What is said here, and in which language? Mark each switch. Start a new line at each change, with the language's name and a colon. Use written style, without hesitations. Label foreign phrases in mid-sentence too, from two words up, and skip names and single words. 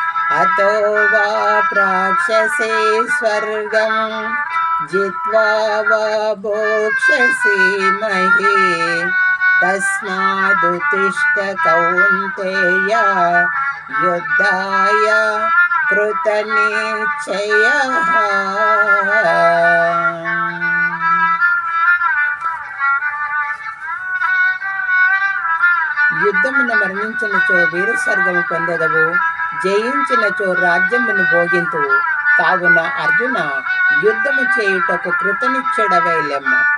Sanskrit: अतो वा प्राक्षसे स्वर्गं जित्वा वा भोक्ष्यसि मही तस्मादुत्तिष्ठ कौन्तेय युद्धाय कृतनिश्चयः।
Telugu: యుద్ధమున మరణించినచో వీరస్వర్గము పొందెదవు, జయించినచో రాజ్యమును భోగింతువు. కావున అర్జున, యుద్ధము చేయుటకు కృతనిశ్చయుడవై లెమ్ము.